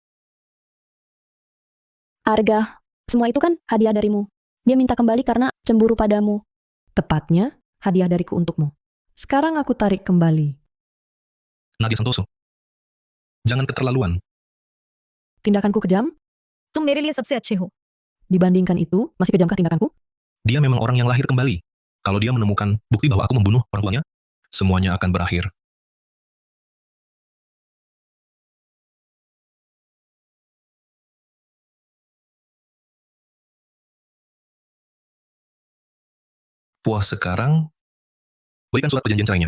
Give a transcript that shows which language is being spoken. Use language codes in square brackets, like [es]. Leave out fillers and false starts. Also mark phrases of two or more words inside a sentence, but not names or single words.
[id] Arga, semua itu kan hadiah darimu. Dia minta kembali karena cemburu padamu. Tepatnya, hadiah dariku untukmu. Sekarang aku tarik kembali. Nadia Santoso, jangan keterlaluan. Tindakanku kejam? [hi] तुम मेरे लिए सबसे अच्छे हो. [id] Dibandingkan itu, masih kejamkah tindakanku? Dia memang orang yang lahir kembali. Kalau dia menemukan bukti bahwa aku membunuh orang tuanya, semuanya akan berakhir. Puas sekarang, berikan surat perjanjian cerainya.